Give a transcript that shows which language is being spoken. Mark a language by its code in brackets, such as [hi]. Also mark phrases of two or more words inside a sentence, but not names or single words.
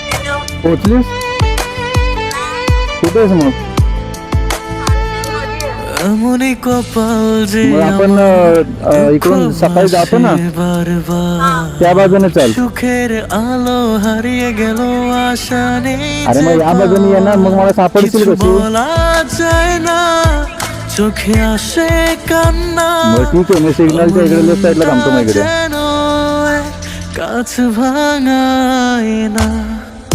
[mr] पोचलीस? कुठेस मग? [bn] এমনই কপাল যে [mr] मग आपण इकडून सकाळी जातो ना [bn] বারবার [mr] त्या बाजूने चल. [bn] সুখের আলো হারিয়ে গেল আশা নেই [mr] अरे मग या बाजूने ये ना, मग मला सापडशील [bn] কিছু [mr] कशी? [bn] বলা যায় না চোখে আসে কান্না [mr] मग ठीक आहे, मी सिग्नलच्या इकडे लेफ्ट साईडला थांबतो मग इकडे. [bn] যেন এক কাছ ভাঙায় না